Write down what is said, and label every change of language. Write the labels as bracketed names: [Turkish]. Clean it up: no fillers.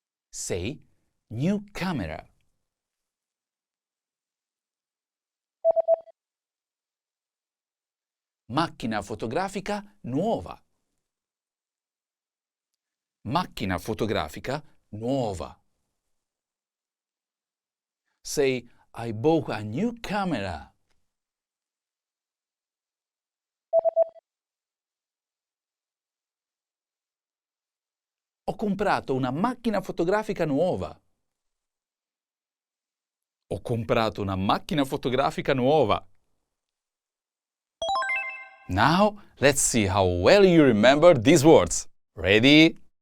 [English] Say new camera. [Italian] Macchina fotografica nuova. Macchina fotografica nuova. [English] Say I bought a new camera. [Italian] Ho comprato una macchina fotografica nuova. Ho comprato una macchina fotografica nuova. [English] Now, let's see how well you remember these words. Ready?